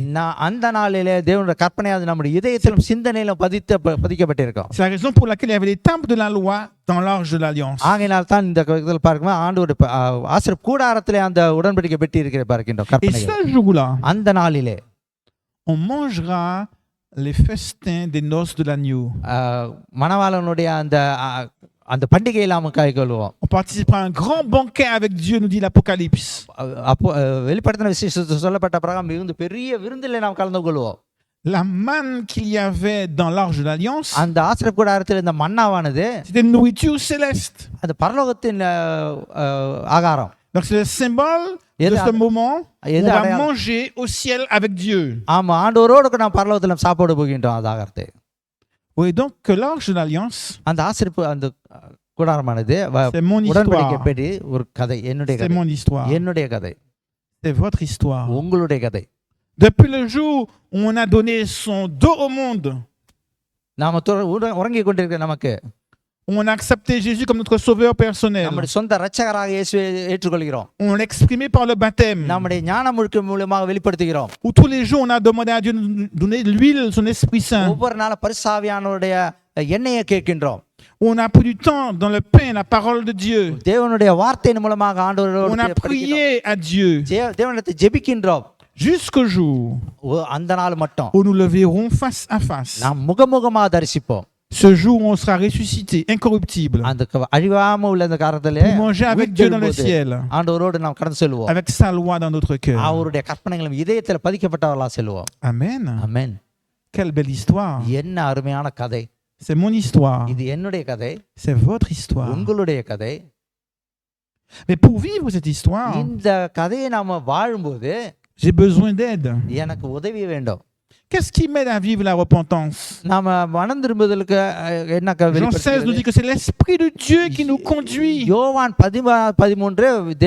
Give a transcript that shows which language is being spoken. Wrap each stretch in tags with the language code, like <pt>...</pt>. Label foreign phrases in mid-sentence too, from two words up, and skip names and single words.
<ta>அந்த நாளிலே தேவனுடைய கற்பனையாவது நம்முடைய இதயத்திலும் சிந்தனையிலும் பதிக்கப்பட்டிருக்கும்.</ta> <fr>C'est la raison pour laquelle il y avait les temples de la loi dans l'arche de l'alliance.</fr> <ta>ஆகையினால் தான் இந்த இதில் பார்க்கும்போது ஆண்டவருடைய ஆசீர்வாத கூடாரத்திலே அந்த உடன்படிக்கை பெட்டி இருக்கிற பார்க்கின்றோம்.</ta> <fr>Et</fr> <ta>கற்பனைகள்.</ta> <fr>ce jour-là,</fr> <ta>அந்த நாளிலே</ta> <fr>on mangera les festins des noces de l'agneau.</fr> <ta>மணவாளனுடைய அந்த அந்த பண்டிகையில் நாம் கைக்கொள்வோம்.</ta> <fr>On participera à un grand banquet avec Dieu, nous dit l'Apocalypse.</fr> <ta>அப்போ வெளிப்படுத்தின விசேஷத்தில் சொல்லப்பட்ட பிரகாரம் மிகுந்த பெரிய விருந்திலே நாம் கலந்து கொள்வோம்.</ta> <fr>La manne qu'il y avait dans l'arche de l'alliance,</fr> <ta>அந்த ஆசீர்வாத கூடாரத்தில் இந்த மன்னாவானது</ta> <fr>c'était une nourriture céleste.</fr> <ta>அது பரலோகத்தின் ஆகாரம்.</ta> <fr>Donc c'est le symbole de ce moment où on va manger au ciel avec Dieu.</fr> <ta>ஆமா, ஆண்டவரோடு நாம் பரலோகத்தில் நாம் சாப்பிட போகின்றோம் அந்த ஆகாரத்தை.</ta> <fr>Oui, donc que l'arche de l'alliance,</fr> <ta>அந்த ஆசீர்வாத அந்த கூடாரமானது</ta> <fr>c'est mon</fr> <ta>உடன்படிக்கை</ta> <fr>histoire.</fr> <ta>பெட்டி ஒரு கதை, என்னுடைய</ta> <fr>C'est</fr> <ta>கதை,</ta> <fr>mon histoire.</fr> <ta>என்னுடைய கதை,</ta> <fr>C'est votre histoire.</fr> <ta>உங்களுடைய கதை.</ta> <fr>Depuis le jour où on a donné son dos au monde,</fr> <ta>நாம உறங்கி கொண்டிருக்கிற நமக்கு</ta> <fr>on a accepté Jésus comme notre sauveur personnel.</fr> <ta>நம்முடைய சொந்த இரட்சகராக இயேசுவை ஏற்றுக்கொள்கிறோம்.</ta> <fr>On l'a exprimé par le baptême.</fr> <ta>நம்முடைய ஞான முழுக்க மூலமாக வெளிப்படுத்துகிறோம்.</ta> <fr>Où tous les jours on a demandé à Dieu de nous donner l'huile, son Esprit Saint.</fr> <ta>ஒவ்வொரு நாளும் பரிசுத்தாவியானவருடைய எண்ணெயை கேட்கின்றோம்.</ta> <fr>On a pris du temps dans le pain, la parole de Dieu.</fr> <ta>தேவனுடைய வார்த்தையின் மூலமாக ஆண்டவரோடு</ta> <fr>On a prié à Dieu</fr> <ta>தேவனிடத்தை ஜெபிக்கின்றோம்.</ta> <fr>jusqu'au jour</fr> <ta>அந்த நாள் மட்டும்</ta> <fr>où nous le verrons face à face.</fr> <ta>நாம் முகமுகமாக தரிசிப்போம்.</ta> <fr>Ce jour où on sera ressuscité, incorruptible,</fr> <ta>அந்த அழிவாம உள்ள அந்த காலத்திலே</ta> <fr>pour manger avec Dieu dans le ciel,</fr> <ta>ஆண்டவரோடு நாம் கடந்து செல்வோம்.</ta> <fr>avec sa loi dans notre cœur.</fr> <ta>அவருடைய கற்பனைகளும் இதயத்தில் பதிக்கப்பட்டவர்களாக செல்வோம்.</ta> <fr>Amen.</fr> <ta>ஆமென்.</ta> <fr>Quelle belle histoire.</fr> <ta>என்ன அருமையான கதை.</ta> <fr>C'est mon histoire.</fr> <ta>இது என்னுடைய கதை,</ta> <fr>C'est votre histoire.</fr> <ta>உங்களுடைய கதை.</ta> <fr>Mais pour vivre cette histoire,</fr> <ta>இந்த கதையை நாம வாழும்போது</ta> <fr>j'ai besoin d'aide.</fr> <ta>எனக்கு உதவி வேண்டும்.</ta> <fr>Qu'est-ce qui m'aide à vivre la repentance?</fr> <ta>நாம மனம் திரும்புதலுக்கு என்ன</ta> <fr>Jean 16 nous dit que c'est l'Esprit de Dieu qui nous conduit</fr> <ta>யோவான் 13 தேவ</ta>